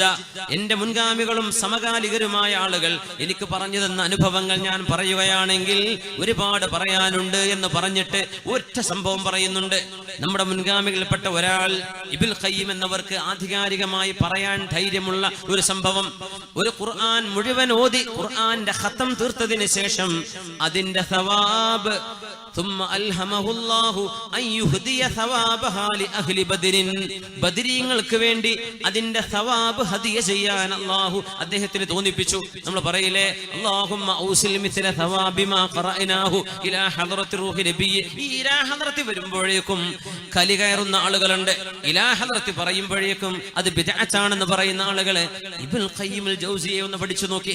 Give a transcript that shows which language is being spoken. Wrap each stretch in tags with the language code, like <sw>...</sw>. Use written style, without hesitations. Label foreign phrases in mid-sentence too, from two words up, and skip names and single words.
<ml>എന്റെ മുൻഗാമികളും സമകാലികരുമായ ആളുകൾ എനിക്ക് പറഞ്ഞു തന്ന അനുഭവങ്ങൾ ഞാൻ പറയുകയാണെങ്കിൽ ഒരുപാട് ഒരുപാട് പറയാനുണ്ട് എന്ന് പറഞ്ഞിട്ട് ഒറ്റ സംഭവം പറയുന്നുണ്ട്. നമ്മുടെ മുൻഗാമികളിൽപ്പെട്ട ഒരാൾ ഇബ്നുൽ ഖയ്യിം എന്നവർക്ക് ആധികാരികമായി പറയാൻ ധൈര്യമുള്ള ഒരു സംഭവം, ഒരു ഖുർആൻ മുഴുവൻ ഓതി ഖുർആന്റെ ഖത്തം തീർത്തതിന് ശേഷം അതിന്റെ സവാബ്</ml> <ar>ثم ألهمه الله أن يهدي ثوابها لأهل بدر</ar> <ml>ബദരീങ്ങൾക്ക് വേണ്ടി അതിന്റെ സവാബ് ഹദിയ ചെയ്യാൻ അല്ലാഹു അദ്ദേഹത്തിന് തോന്നിപ്പിച്ചു. നമ്മൾ പറയില്ലേ,</ml> <ar>اللهم أوصل مثل ثواب ما قرأناه إلى حضرة روح النبي.</ar> <ml>ഈ</ml> <ar>إلى حضرة</ar> <ml>വരുമ്പോഴേക്കും കലി കയറുന്ന ആളുകളുണ്ട്.</ml> <ar>إلى حضرة</ar> <ml>പറയുമ്പോഴേക്കും അത് ബിദ്അത്താണെന്ന് പറയുന്ന ആളുകളെ ഇബ്നുൽ ഖയ്യിമുൽ ജൗസിയെ ഒന്ന് പഠിച്ചു നോക്കി.</ml>